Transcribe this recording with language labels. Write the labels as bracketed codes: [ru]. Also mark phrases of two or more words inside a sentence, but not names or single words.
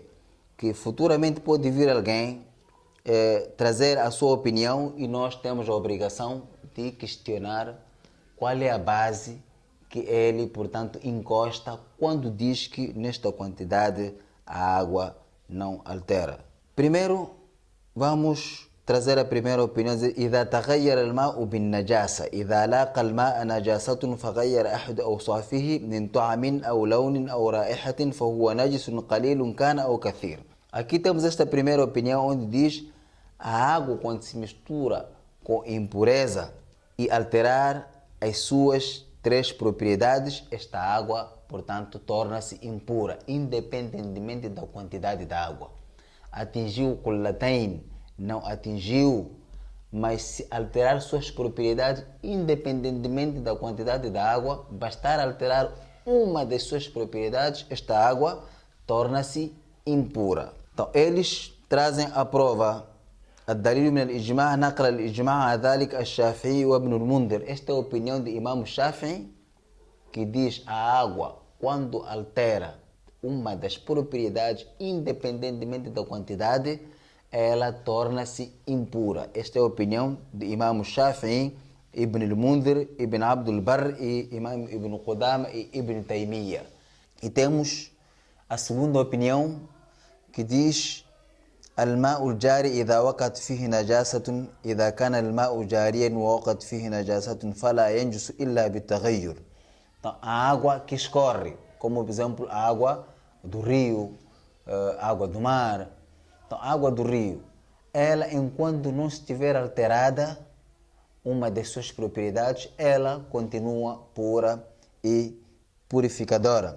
[pt] Que futuramente pode vir alguém trazer a sua opinião e nós temos a obrigação de questionar qual é a base que ele, portanto, encosta quando diz que nesta quantidade a água não altera. Primeiro, vamos trazer a primeira opinião. [ar] إذا تغير الماء بالنجاسة إذا لاقى الماء نجاسة فغير أحد أوصافه من طعم أو لون أو رائحة فهو نجس قليل كان أو كثير. [pt] Aqui temos esta primeira opinião onde diz a água quando se mistura com impureza e alterar as suas três propriedades, esta água, portanto, torna-se impura, independentemente da quantidade da água. Atingiu o Qullatayn, não atingiu, mas se alterar suas propriedades, independentemente da quantidade da água, bastar alterar uma das suas propriedades, esta água torna-se impura. Então, eles trazem a prova. [ar] الدليل من الإجماع نقل الإجماع على ذلك الشافعي وابن المنذر. [pt] Esta é a opinião de Imam Shafi'i, que diz a água, quando altera uma das propriedades, independentemente da quantidade, ela torna-se impura. Esta é a opinião de Imam Shafi'i, Ibn al-Mundhir, Ibn Abdul Barr, e Imam Ibn Qudama e Ibn Taymiyyah. E temos a segunda opinião, que diz [ar] الماء الجاري إذا وقعت فيه نجاسة إذا كان الماء جاريا ووقعت فيه نجاسة فلا ينجس إلا بالتغير. [pt] Então, a água que escorre, como por exemplo a água do rio, a água do mar. Então, a água do rio, ela enquanto não estiver alterada uma das suas propriedades, ela continua pura e purificadora.